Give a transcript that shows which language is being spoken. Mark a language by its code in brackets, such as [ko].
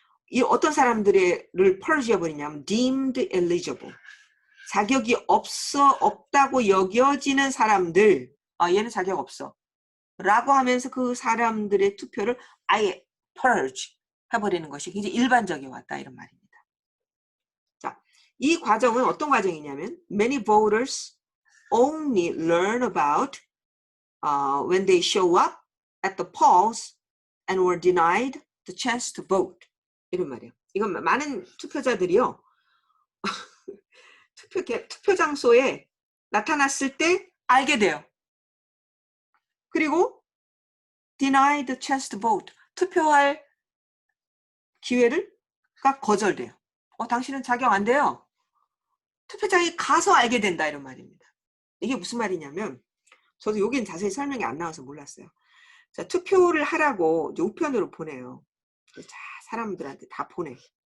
[ko] 이 어떤 사람들을 purge 해버리냐면 [en] deemed eligible. [ko] 자격이 없다고 여겨지는 사람들, 얘는 자격 없어. 라고 하면서 그 사람들의 투표를 아예 purge 해버리는 것이 굉장히 일반적이 왔다 이런 말입니다. 자, 이 과정은 어떤 과정이냐면 [en] many voters only learn about when they show up at the polls and were denied the chance to vote. [ko] 이런 말이에요. 이건 많은 투표자들이요. 투표 장소에 나타났을 때 알게 돼요. 그리고 [en] denied the chance to vote. [ko] 투표할 기회가 거절돼요. 당신은 자격 안 돼요. 투표장에 가서 알게 된다 이런 말입니다. 이게 무슨 말이냐면 저도 여기는 자세히 설명이 안 나와서 몰랐어요. 자, 투표를 하라고 이제 우편으로 보내요. 자, 사람들한테 다 보내.